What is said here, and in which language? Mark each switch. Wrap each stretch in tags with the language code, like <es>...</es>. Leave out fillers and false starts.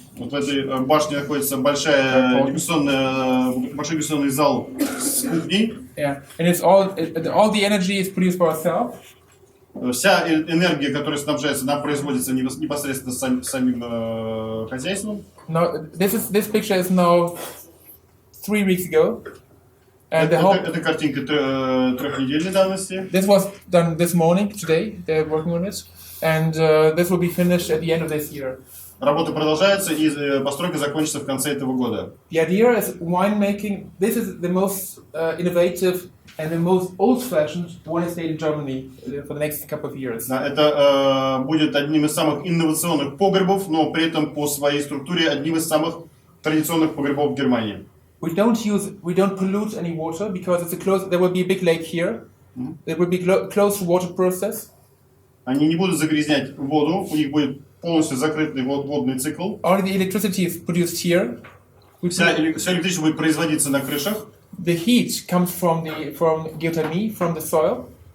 <ru>Вот в этой башне находится большой дегустационный зал с кухней.</ru> <en>Yeah, and it's all the energy is produced by ourselves.</en> <ru>Вся энергия, которая снабжается, она производится непосредственно самим хозяйством.</ru> <en>Now this picture is now 3 weeks ago, and the whole</en> <ru>Это картинка трехнедельной давности.</ru> <en>this was done this morning. Today they're working on it, and this will be finished at the end of this year.</en> <ru>Работа продолжается, и постройка закончится в конце этого года.</ru> <en>The idea is winemaking. This is the most innovative and the most old-fashioned wine estate in Germany for the next couple of years.</en> <ru>Да, это будет одним из самых инновационных погребов, но при этом по своей структуре одним из самых традиционных погребов в Германии.</ru> <en>We don't pollute any water because it's there will be a big lake here. There will be closed water process.</en> <ru>Они не будут загрязнять воду, у них будет полностью закрытый водный цикл.</ru> <en>Only the electricity is produced here.</en> <ru>Все электричество будет производиться на крышах.</ru> <en>The heat comes from geothermy, from the soil.</en>